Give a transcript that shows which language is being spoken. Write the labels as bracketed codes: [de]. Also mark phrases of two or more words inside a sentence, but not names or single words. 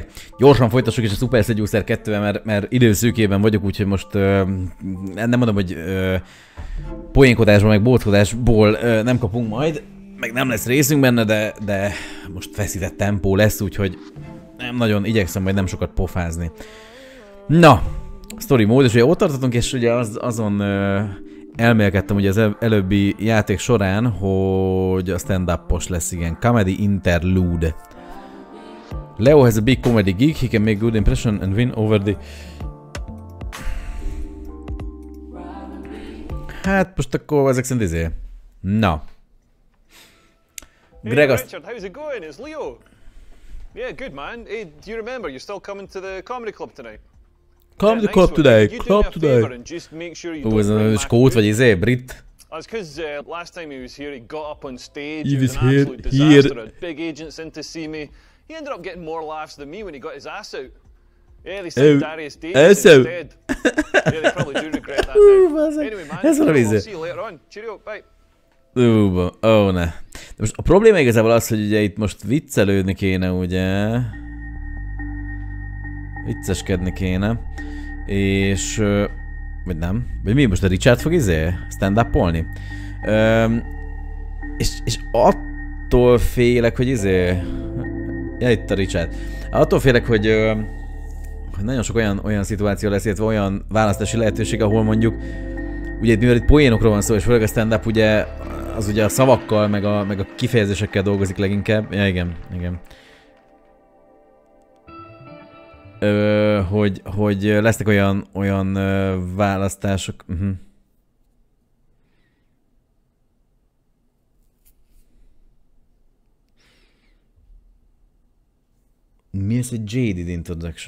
[hu] Gyorsan folytassuk is a Seducer 2-vel, mert időszűkében vagyok, úgyhogy most nem mondom, hogy poénkodásból, meg bóckodásból nem kapunk majd, meg nem lesz részünk benne, de most feszített tempó lesz, úgyhogy nem nagyon igyekszem majd nem sokat pofázni. Na, story mód, és ugye ott tartottunk, és ugye azon elmélkedtem ugye az előbbi játék során, hogy a stand-up-os lesz, igen. [en] Comedy interlude. Leo has a big comedy gig, he can make good impression and win over the... [hu] Hát most akkor ezek szerint izé. Na. [en] Hey Richard, how's it going? It's Leo. Yeah, good man. Hey, do you remember you're still coming to the comedy club tonight? Come to the club today, club today. [hu] Ó, ez a skót vagy izé, brit? That's because last time he was here, he got up on stage. He was an absolute disaster. Had big agents in to see me. He ended up getting more laughs than me when he got his ass out. Yeah, they said Darius Davis instead. Yeah, they probably do regret that now. Anyway, man, I'll see you later on. Cheerio, bye. Ó, ne. De most a probléma igazából az, hogy ugye itt most viccelődni kéne, ugye? Vicceskedni kéne. És... vagy nem? Vagy mi most a Richard fog izé? Stand-up-olni? És attól félek, hogy izé... Ja, itt a Richard. Attól félek, hogy nagyon sok olyan szituáció lesz, illetve olyan választási lehetőség, ahol mondjuk... Ugye mivel itt poénokról van szó, és főleg a stand-up ugye... az ugye a szavakkal, meg a kifejezésekkel dolgozik leginkább. Ja, igen. Hogy lesznek olyan választások. Mi ez egy [en] jaded introduction?